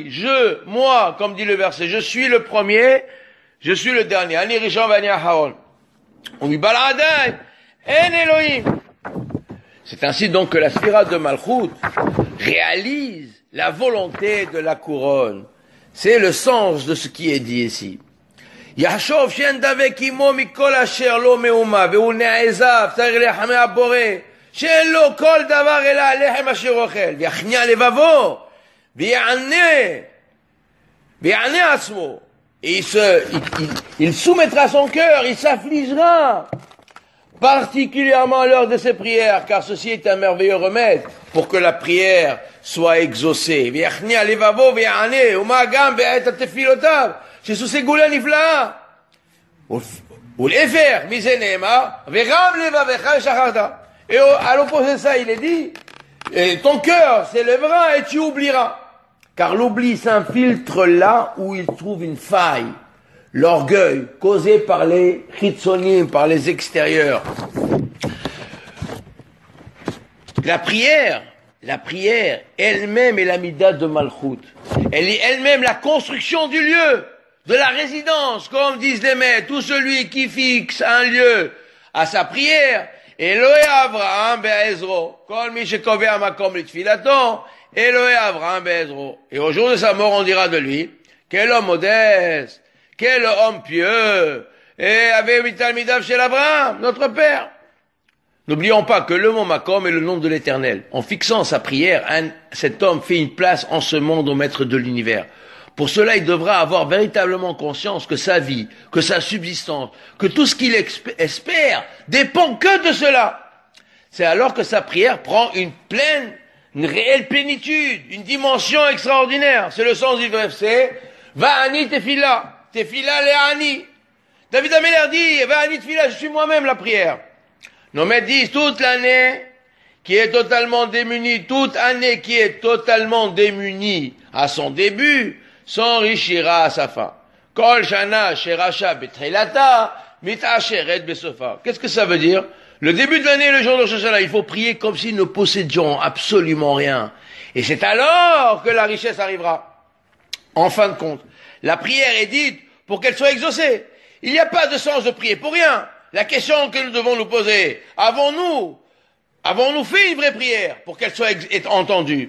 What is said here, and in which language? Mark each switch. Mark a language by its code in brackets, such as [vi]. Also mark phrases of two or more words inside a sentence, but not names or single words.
[fr] Je, moi, comme dit le verset, je suis le premier, je suis le dernier. [he] אני ראשון ואני אחרון. [fr] On dit [he] בלעדי אין אלהים. [fr] C'est ainsi donc que la sphira de Malchut réalise la volonté de la couronne. C'est le sens de ce qui est dit ici. [he] יחשוב שאין דבק עמו מכל אשר לו מאומה והוא נעזב צריך לרחמי הבורא שאין לו כל דבר אלא הלחם אשר אוכל, ויכניע לבבו, ויענה עצמו. [fr] Et il soumettra son cœur, il s'affligera, particulièrement à l'heure de ses prières, car ceci est un merveilleux remède pour que la prière soit exaucée. [he] ויכניע לבבו ויענה, ומה גם בעת התפילותיו, שזו סגולה נפלאה. ולעבר, מזה נאמר, ורם לבבך ושכחת. [fr] Et à l'opposé de ça, il est dit, ton cœur s'élèvera et tu oublieras. Car l'oubli s'infiltre là où il trouve une faille. L'orgueil causé par les chitzonim, par les extérieurs. La prière elle-même est l'amida de Malchut. Elle est elle-même la construction du lieu, de la résidence, comme disent les maîtres. Tout celui qui fixe un lieu à sa prière, [he] אלהי אברהם בעזרו כל מי שקובע מקום לתפילתו אלהי אברהם בעזרו. [fr] Et au jour de sa mort, on dira de lui, quel homme modeste, quel homme pieux, et avait mitalmidav chez Abraham, notre père. N'oublions pas que le mot makom est le nom de l'Éternel. En fixant sa prière, cet homme fait une place en ce monde au maître de l'univers. Pour cela, il devra avoir véritablement conscience que sa vie, que sa subsistance, que tout ce qu'il espère dépend que de cela. C'est alors que sa prière prend une réelle plénitude, une dimension extraordinaire. C'est le sens du verset. [he] ואני תפילה לעני. [fr] David Ameller dit, [he] ואני תפילה, [fr] je suis moi-même la prière. Nos maîtres disent, toute l'année qui est totalement démunie, toute année qui est totalement démunie à son début, s'enrichira à sa fin. [he] כל שנה שרשה בתחילתה מתעשרת בסופה. [fr] Qu'est-ce que ça veut dire? Le début de l'année, le jour de Rosh Hashanah, il faut prier comme si nous ne possédions absolument rien. Et c'est alors que la richesse arrivera. En fin de compte, la prière est dite pour qu'elle soit exaucée. Il n'y a pas de sens de prier pour rien. La question que nous devons nous poser, avons-nous fait une vraie prière pour qu'elle soit entendue?